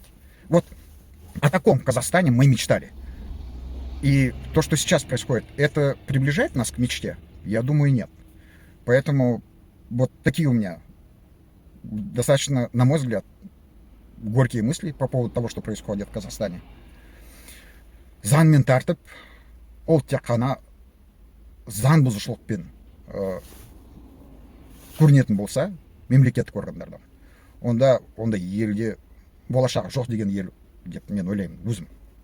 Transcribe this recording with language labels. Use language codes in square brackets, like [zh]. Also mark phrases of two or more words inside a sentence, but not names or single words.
[ru] Вот о таком Казахстане мы мечтали. И то, что сейчас происходит, это приближает нас к мечте? Я думаю, нет. Поэтому вот такие у меня достаточно, на мой взгляд, горькие мысли по поводу того, что происходит в Казахстане. [kk] Заң мен тәртіп ол тек қана заң бұзушылықпен көрінетін болса мемлекеттік органдардан, онда елде болашағы жоқ деген ел деп мен ойлаймын өзім.